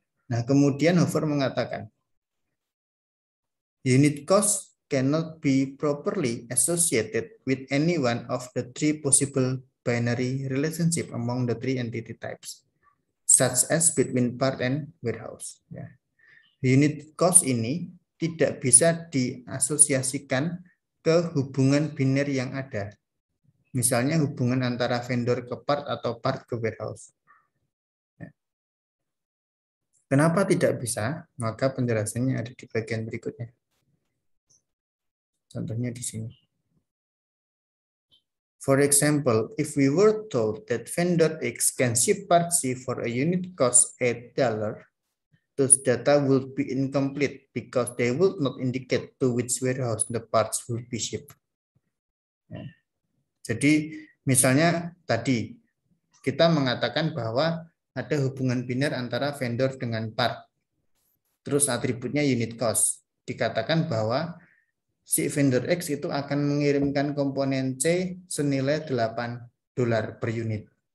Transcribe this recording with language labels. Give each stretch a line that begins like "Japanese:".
Indonesian: Nah, kemudian Hover mengatakan
English: unit cost cannot be properly associated with any one of the 3 possible binary relationship among the 3 entity types, such as between part and warehouse.
Indonesian: Ya. Unit cost ini tidak bisa diasosiasikan ke hubungan biner yang ada. Misalnya hubungan antara vendor ke part atau part ke warehouse. Kenapa tidak bisa? Maka penjelasannya ada di bagian berikutnya. Contohnya di sini.
English: For example, if we were told that vendor X can ship part C for a unit cost $8, those data will be incomplete because they will not indicate to which warehouse the parts will be shipped.
Indonesian: Ya. Jadi misalnya tadi kita mengatakan bahwa ada hubungan biner antara vendor dengan part. Terus atributnya unit cost. Dikatakan bahwa si vendor X itu akan mengirimkan komponen C senilai $8 per unit.